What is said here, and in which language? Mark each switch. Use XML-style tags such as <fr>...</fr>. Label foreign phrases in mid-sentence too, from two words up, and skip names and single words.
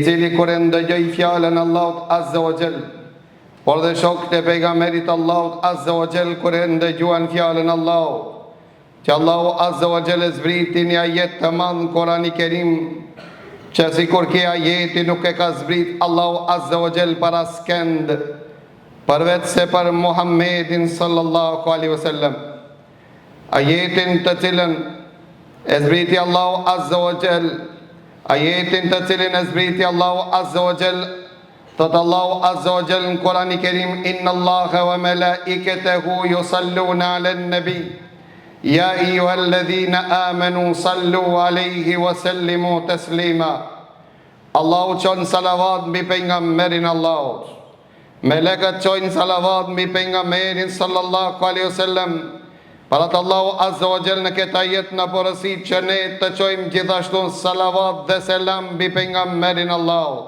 <sq>cili kur e ndëgjoi fjalën Allahut</sq> <ar>عز وجل,</ar> <sq>por dhe shokët e pejgamberit Allahut</sq> <ar>عز وجل</ar> <sq>kur e ndëgjuan fjalën Allahut, që Allahu</sq> <ar>عز وجل</ar> <sq>zbriti një ajet të madh në Kur'anin Kerim, që sikur kjo ajeti nuk e ka zbrit Allahu</sq> <ar>عز وجل</ar> <sq>para skend, përveç se për Muhammedin</sq> <ar>صلى الله عليه وسلم.</ar> <sq>Ajetin të cilën e zbriti Allahu</sq> <ar>عز وجل,</ar> <sq>ajetin të cilën e zbriti Allahu</sq> <ar>عز وجل,</ar> <sq>thot Allahu</sq> <ar>عز وجل</ar> <sq>në Kur'anin Kerim:</sq> <ar>إن الله وملائكته يصلون على النبي يا أيها الذين آمنوا صلوا عليه وسلموا تسليما.</ar> <sq>Allahu çon salavat mbi pejgamberin Allahut. Melekët çojnë salavat mbi pejgamberin</sq> <ar>صلى الله عليه وسلم.</ar> <sq>Para të Allahu</sq> <ar>عز وجل</ar> <sq>në këtë ajet na porosit që ne të çojmë gjithashtu salavat dhe selam mbi pejgamberin Allahut.</sq>